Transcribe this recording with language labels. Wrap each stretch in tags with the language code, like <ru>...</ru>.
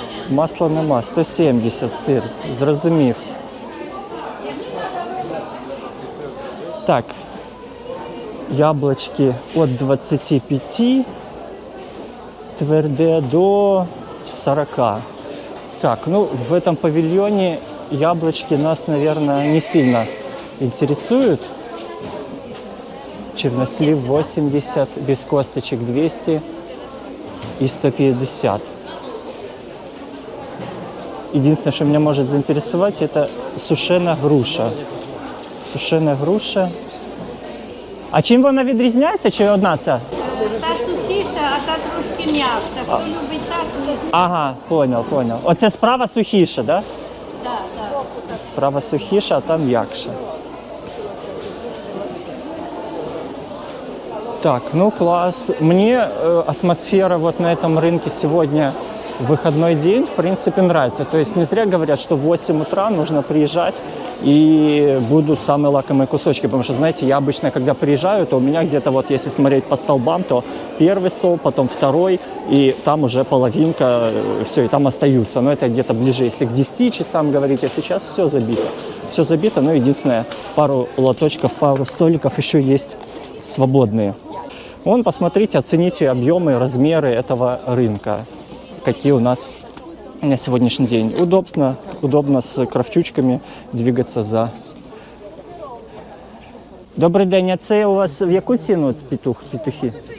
<uk>Масла нема, 170 сир, зрозумів. Так, яблочки від 25 тверде до 40.</uk> <ru>Так, ну в этом павильоне яблочки нас, наверное, не сильно интересуют. Чернослив 80, без косточек 200 и 150. Единственное, что меня может заинтересовать, это сушеная груша. Сушеная груша.</ru> <uk>А чим вона відрізняється, чи одна ця? Та сухіша, а та трошки м'якша. Хто любить так, ні. Ага,</uk> <ru>понял.</ru> <uk>Оце справа сухіша, да? Так, так. Справа сухіша, а там м'якша. Так, ну класс.</uk> <ru>Мне атмосфера вот на этом рынке сегодня выходной день, в принципе, нравится. То есть не зря говорят, что в 8 утра нужно приезжать и будут самые лакомые кусочки. Потому что, знаете, я обычно, когда приезжаю, то у меня где-то вот, если смотреть по столбам, то первый стол, потом второй, и там уже половинка, все, и там остаются. Но это где-то ближе, если к 10 часам говорить, а сейчас все забито. Все забито, но единственное, пару лоточков, пару столиков еще есть свободные. Вон, посмотрите, оцените объемы, размеры этого рынка, какие у нас на сегодняшний день. Удобно с кравчучками двигаться за.</ru> <uk>Добрий день, а це у вас в яку ціну петухи?</uk>